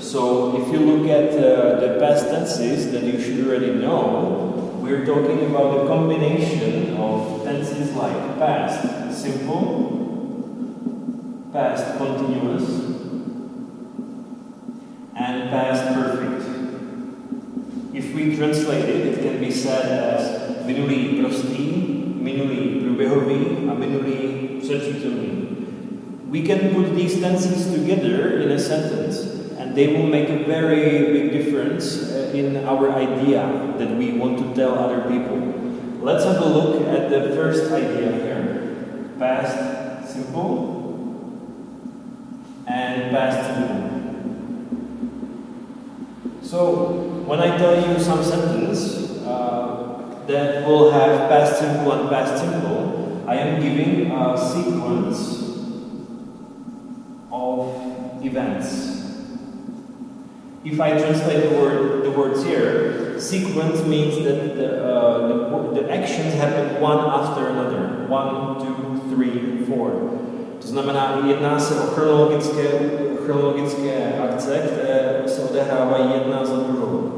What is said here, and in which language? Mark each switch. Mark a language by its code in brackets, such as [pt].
[en] So if you look at the past tenses that you should already know, we're talking about the combination of tenses like past simple, past continuous, and past perfect. If we translate it, it can be said as [cs] minulý prostý, minulý průběhový, a minulý přečitelný. [en] We can put these tenses together in a sentence, and they will make a very big difference in our idea that we want to tell other people. Let's have a look at the first idea here. Past simple and past simple. So, when I tell you some sentence that will have past simple and past simple, I am giving a sequence of events. If I translate the words here, sequence means that the actions happen one after another. 1, 2, 3, 4. [cs] To znamená, jedná se o chronologické akce, které se odehrávají jedna za druhou.